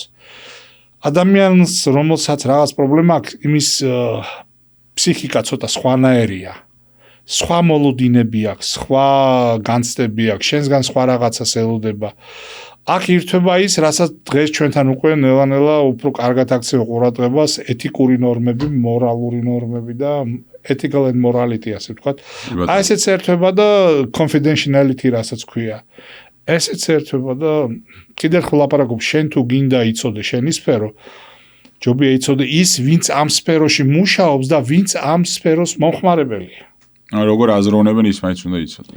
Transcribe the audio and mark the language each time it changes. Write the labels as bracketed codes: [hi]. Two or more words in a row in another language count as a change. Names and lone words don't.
[ka] ადამიანს რომელსაც რაღაც პრობლემა აქვს, იმის ფსიქიკა ცოტა სხვანაირია. სხვა მოლოდინები აქვს, სხვა განცდები აქვს, შენსგან სხვა რაღაცას ელოდება. აქ ირთვება ის, რასაც დღეს ჩვენთან უკვე ნელა-ნელა უფრო კარგად აქცევ ყურადღებას, ეთიკური ნორმები, მორალური ნორმები და [en] ethical and morality [ka] ასე ვთქვათ. აი ესეც ერთვება და confidentiality რასაც ქვია. ესეც ერთვება და კიდევ ხო ლაპარაკობ, შენ თუ გინდა იცოდე შენი სფერო, ჯობია იცოდე ის, ვინც ამ სფეროში მუშაობს და ვინც ამ სფეროს მომხმარებელია. როგორ აზროვნებენ ის მაინც უნდა იცოდე.